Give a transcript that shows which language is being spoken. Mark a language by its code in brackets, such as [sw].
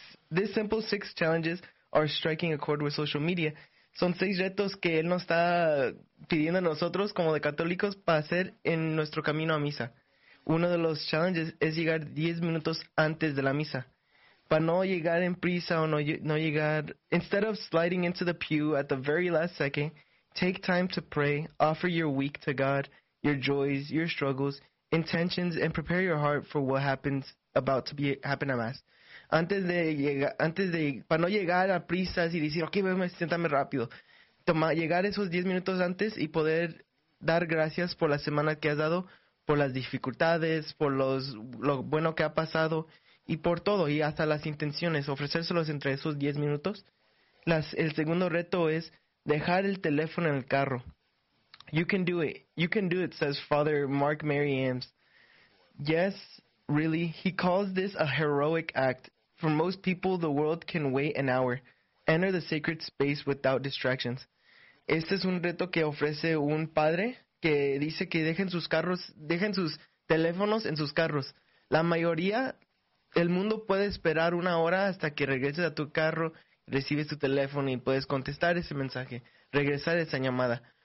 [en] This simple six challenges are striking a chord with social media. [es] Son seis retos que él nos está pidiendo a nosotros como de católicos para hacer en nuestro camino a misa. Uno de los challenges es llegar 10 minutos antes de la misa. Para no llegar en prisa o no llegar, [en] instead of sliding into the pew at the very last second, take time to pray, offer your week to God, your joys, your struggles, intentions, and prepare your heart for what happens about to be happen at Mass. [es] Antes de llegar, para no llegar a prisas y decir, ok, siéntame rápido. Llegar esos 10 minutos antes y poder dar gracias por la semana que has dado, por las dificultades, por lo bueno que ha pasado y por todo, y hasta las intenciones, ofrecérselos entre esos 10 minutos. El segundo reto es dejar el teléfono en el carro. [en] You can do it. You can do it, says Father Mark Mary Ames. Yes, really. He calls this a heroic act. For most people, the world can wait an hour. Enter the sacred space without distractions. [es] Este es un reto que ofrece un padre que dice que dejen sus teléfonos en sus carros. La mayoría, el mundo puede esperar una hora hasta que regreses a tu carro, recibes tu teléfono y puedes contestar ese mensaje, regresar esa llamada.